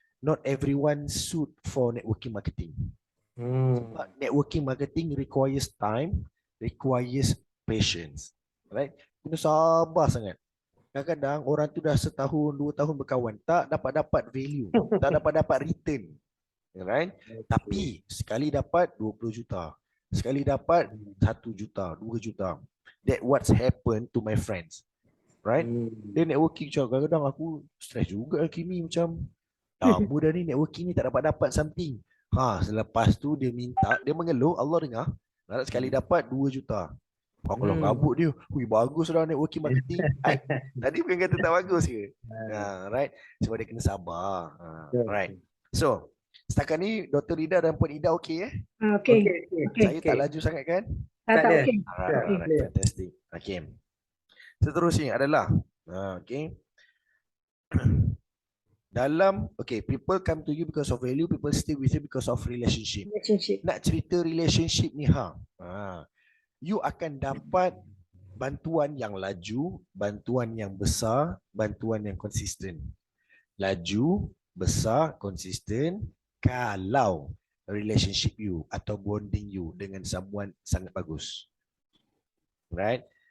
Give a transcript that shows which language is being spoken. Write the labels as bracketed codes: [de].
[en] Not everyone suit for networking marketing. [ms] Sebab [en] networking marketing requires time, requires patience. [ms] Right? Kena sabar sangat. Kadang-kadang orang tu dah setahun, 2 tahun berkawan, tak dapat value, tak dapat return. Right? Tapi sekali dapat 20 juta, sekali dapat 1 juta, 2 juta. [en] That what's happened to my friends. [ms] Right? Dia networking macam kadang-kadang aku stress juga Kimi macam lama dah ni networking ni tak dapat something. Selepas tu dia minta, dia mengeluh, Allah dengar, nak sekali dapat 2 juta. Kalau kabut dia, bagus dah networking marketing. Tadi bukan kata tak bagus ke? Right? Sebab dia kena sabar. Right. So, setakat ni Dr. Ida dan Puan Ida okey [en] Okay. [ms] Saya tak laju sangat kan? Tak ada. [en] okay. Alright, fantastic. Okay. [ms] Seterusnya adalah okay. Dalam [en] people come to you because of value, people stay with you because of relationship. [ms] Nak cerita relationship ni you akan dapat bantuan yang laju, bantuan yang besar, bantuan yang konsisten. Laju, besar, konsisten kalau relationship you atau bonding you dengan someone sangat bagus. Right?